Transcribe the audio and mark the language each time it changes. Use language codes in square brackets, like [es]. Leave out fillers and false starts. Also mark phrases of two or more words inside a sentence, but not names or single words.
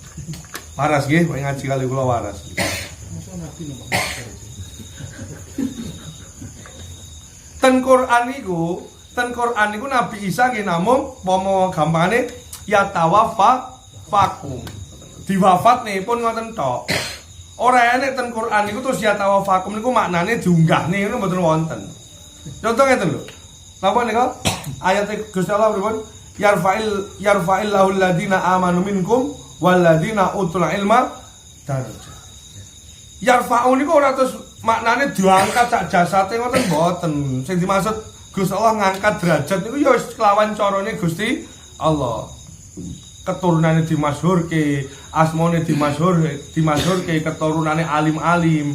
[jv] Waras nggih, kowe ngaji kali kula waras. Ten Quran niku Nabi Isa nggih namung pomo gampangane ya tawafakum. Diwafatne pun ngoten tok. Ora enek ten Quran niku terus ya tawafakum niku maknane diunggahne ngono mboten wonten. Contoh ngeten lho. Napa nika? Ayat Gusti Allah pripun? [ar] يرفع الله الذين آمنوا منكم والذين أوتوا العلم درجات. [jv] Yarfa'u niku ora terus maknane diangkat sak jasate ngoten mboten. Sing dimaksud Gusti Allah ngangkat derajat niku ya wis kelawan carane Gusti Allah. Keturunane dimasyhurke, asmane dimasyhurke, keturunane alim-alim.